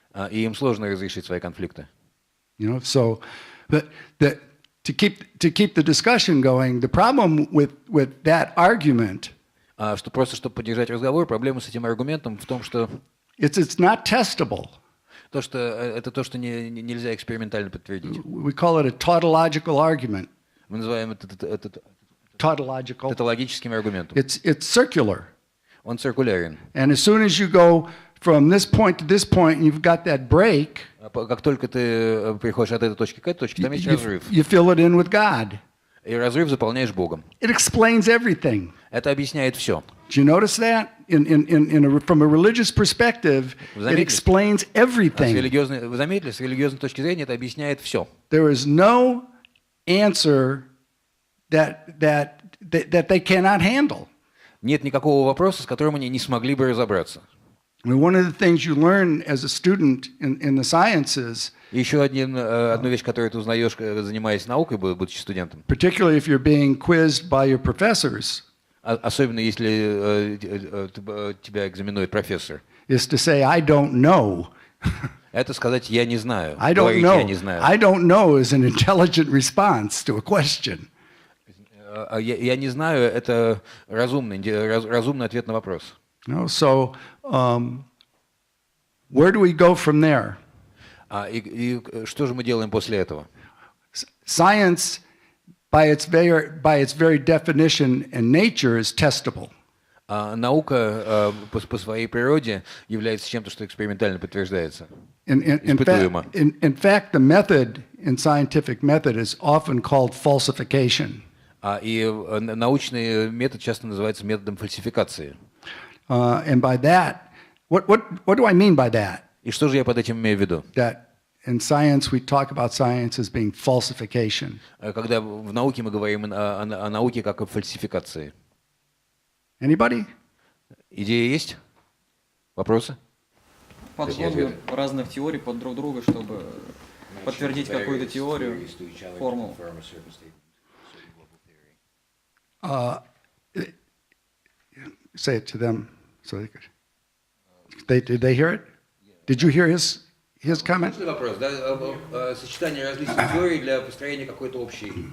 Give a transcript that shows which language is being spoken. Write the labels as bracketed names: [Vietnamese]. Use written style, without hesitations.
[Russian] И им сложно разрешить свои конфликты. [English] You know, so to keep the discussion going, the problem with that argument [Russian] Чтобы поддержать разговор, проблема с этим аргументом в том, что [English] it's not testable. [Russian] это то, что нельзя экспериментально подтвердить. [English] We call it a tautological argument. [Russian] Мы называем это [English] Tautological. [Russian] таутологическим аргументом. [English] It's circular. [Russian] Он циркулярен. [English] And as soon as you go from this point to this point, and you've got that break, [Russian] Как только ты приходишь от этой точки к этой точке, там есть разрыв. [English] you fill it in with God. [Russian] И разрыв заполняешь Богом. [English] It explains everything. [Russian] Это объясняет все. [English] Do you notice that? From a religious perspective, it explains everything. [Russian] Вы заметили, с религиозной точки зрения это объясняет все. [English] There is no answer that they cannot handle. [Russian] Нет никакого вопроса, с которым они не смогли бы разобраться. [English] I mean, one of the things you learn as a student in the sciences, [Russian] Еще одну вещь, которую ты узнаешь, занимаясь наукой, будучи студентом, [English] particularly if you're being quizzed by your professors, [Russian] особенно если тебя экзаменует профессор, [English] is to say, I don't know. [Russian] это сказать «я не знаю». [English] I don't [Russian] Говорить [English] know. [Russian] «я не знаю». [English] I don't know is an intelligent response to a question. [Russian] Я не знаю, это разумный ответ на вопрос. [English] So, where do we go from there? [Russian] И что же мы делаем после этого? [English] Science, by its very definition and nature, is testable. [Russian] Наука по своей природе является чем-то, что экспериментально подтверждается. [English] In fact, the method in scientific method is often called falsification. [Russian] И научный метод часто называется методом фальсификации. [English] And by that, what do I mean by that? [Russian] И что же я под этим имею в виду? [English] That in science we talk about science as being falsification. [Russian] Когда в науке мы говорим о науке как о фальсификации. [English] Anybody? [Russian] Идеи есть? Вопросы? Подводные разных теорий под друг друга, чтобы подтвердить какую-то теорию, формулу. [English] Say it to them so they could. Did they hear it? Did you hear his comment? [Russian] Вопрос, да? Сочетание различных теорий для построения какой-то общей.